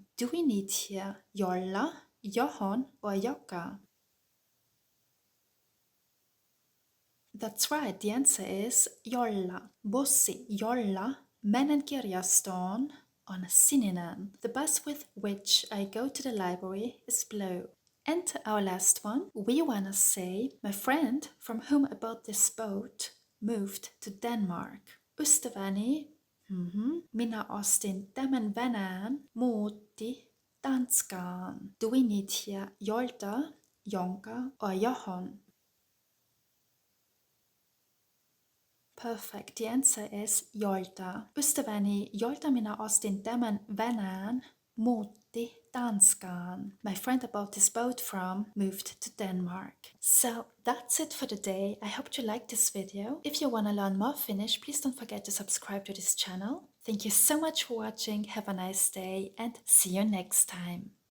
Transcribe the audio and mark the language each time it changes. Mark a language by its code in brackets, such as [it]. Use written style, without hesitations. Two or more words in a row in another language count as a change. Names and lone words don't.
[en] Do we need here [fi] jolla, johon, [en] or joka? That's right, the answer is jolla. [fi] Bussi, jolla, menen kirjastoon, on sininen. [en] The bus with which I go to the library is blue. And our last one, we wanna say, my friend from whom I bought this boat moved to Denmark. [fi] Ystäväni, minä ostin tämän veneen, muutti Tanskaan. [en] Do we need here [fi] jolta, jonka, [en] or johon? Perfect. The answer is jolta. [fi] Ystäväni, jolta minä ostin tämän veneen, muutti Tanskaan. [en] My friend I bought this boat from moved to Denmark. So that's it for today. I hope you liked this video. If you want to learn more Finnish, please don't forget to subscribe to this channel. Thank you so much for watching. Have a nice day and see you next time.